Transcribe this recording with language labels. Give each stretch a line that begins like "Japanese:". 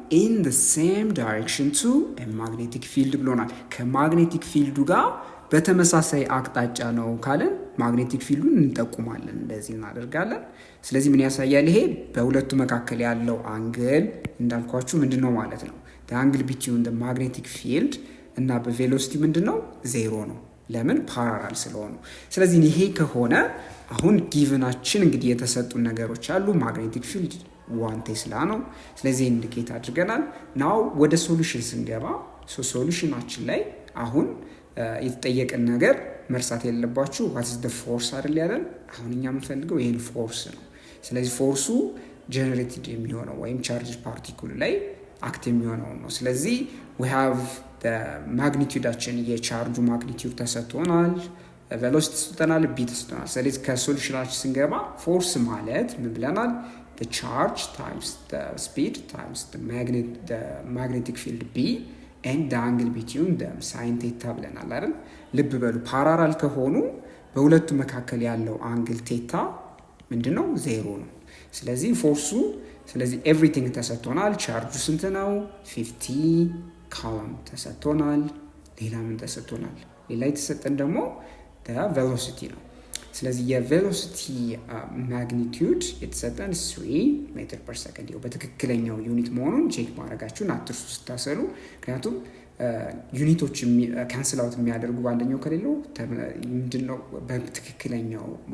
English: in the same direction to a magnetic field
Amharic: ብሎናል። ከማግኔቲክ ፊልዱ ጋር በተመሳሳይ አቅጣጫ ነው ካለን ማግኔቲክ ፊልዱን እንጠቁማለን። እንደዚህ እናደርጋለን። ስለዚህ ምን ያሳያል? ይሄ በሁለቱ መካከል ያለው አንግል እንዳልኳችሁ ምንድነው ማለት ነው?
English: the angle between the magnetic field
Amharic: እና በቬሎሲቲ ምንድነው? ዜሮ ነው። ለምን? ፓራላል ስለሆኑ። ስለዚህ ይሄ ከሆነ አሁን ጊቭናችን እንግዲህ የተሰጡን ነገሮች አሉ። ማግኔቲክ ፊልድ 1 ቴስላ ነው። ስለዚህ ኢንዲኬት አድርገናል። ናው ወደ ሶሉሽን ስንገባ ሶሉሽናችን ላይ አሁን የተጠየቀን ነገር መርሳት የሌለባችሁ
English: what is the force
Amharic: አይደል ያለን። አሁን እኛ የምንፈልገው ይሄን ፎርስ ነው። ስለዚህ ፎርሱ ጀነሬትድ የሚሆነው ወይም ቻርጅ ፓርቲክል ላይ አክት የሚሆነው ነው። ስለዚህ
English: we have the
Amharic: ማግኒቲዩዳችን የቻርጁ ማግኒቲዩድ ተሰጥቶናል፣ ቬሎሲቲ ተሰጥቶናል፣ ቢ ተሰጥቶናል። ስለዚህ ከሶሉሽናችን ስንገባ ፎርስ ማለት ምን ብለናል?
English: the charge times the speed times the magnetic field B and the angle between them sin theta
Amharic: ብለናል አይደል? ልብ በሉ ፓራላል ከሆኑ በሁለቱ መካከል ያለው አንግል ቴታ ምንድነው? ዜሮ ነው። ስለዚህ ፎርሱ ስለዚህ ኤቭሪቲንግ ተሰጥቶናል። ቻርጁ ስንት ነው? 50 ካውሎምብ ተሰጥቶናል። ሌላ ምን ተሰጥቶናል? ሌላ የተሰጠን ደግሞ ቬሎሲቲ ነው። ስለዚህ የቬሎሲቲ ማግኒቲዩድ የተሰጠን 3 ሜትር ፐር ሰከንድ ነው። በትክክለኛው ዩኒት መሆኑን ቼክ ማድረጋችሁን አትርሱ ስታሰሉ። ምክንያቱም ዩኒቶች ካንስል አውት የሚያደርጉ አንደኛው ከሌለው ምንድነው በትክክለኛው